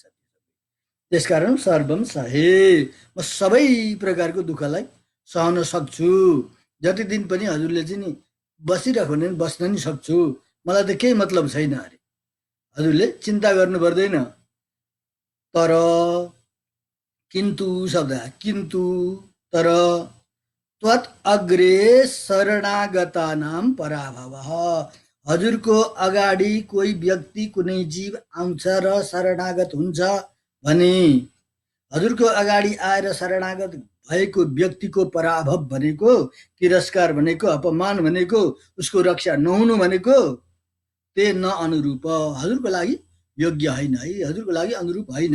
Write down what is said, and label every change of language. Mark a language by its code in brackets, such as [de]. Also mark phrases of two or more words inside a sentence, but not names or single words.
[ne] त्यसकारण [sa] सर्वम सहे, [ne] म सबै प्रकारको दुःखलाई सहन सक्छु। जति दिन पनि हजुरले चाहिँ नि बसिराख्यो भने बस्न नि सक्छु, मलाई त केही मतलब छैन अरे, हजुरले चिन्ता गर्नु पर्दैन। तर किन्तु शब्द, किन्तु तर [sa] त्वत् अग्रे शरणागतानां पराभवः, [ne] हजुरको अगाडि कोही व्यक्ति कुनै जीव आउँछ र शरणागत हुन्छ भने, हजुरको अगाडि आएर शरणागत भएको व्यक्तिको पराभव भनेको, तिरस्कार भनेको, अपमान भनेको, उसको रक्षा नहुनु भनेको [sa] ते न अनुरूप, [ne] हजुरको लागि योग्य होइन है, हजुरको लागि अनुरूप होइन।